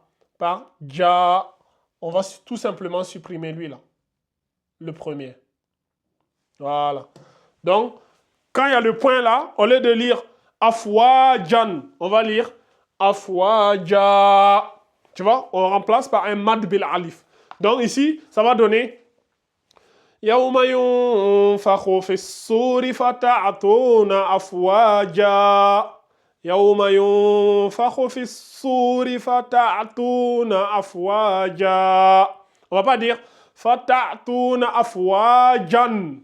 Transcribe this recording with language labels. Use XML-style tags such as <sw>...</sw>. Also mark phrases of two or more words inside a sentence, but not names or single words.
<fr>Par ja. On va tout simplement supprimer lui, là. Le premier. Voilà. Donc, quand il y a le point là, au lieu de lire afwajan, on va lire afwaja. Tu vois, on remplace par un</fr> <ar>مد بالألف.</ar> <fr>Donc ici, ça va donner</fr> <ar>يوم ينفخ في الصور فتأتون أفواجا. يوم ينفخ في الصور فتأتون أفواجا.</ar> <fr>On va pas dire</fr> <ar>فتأتون أفواجا.</ar>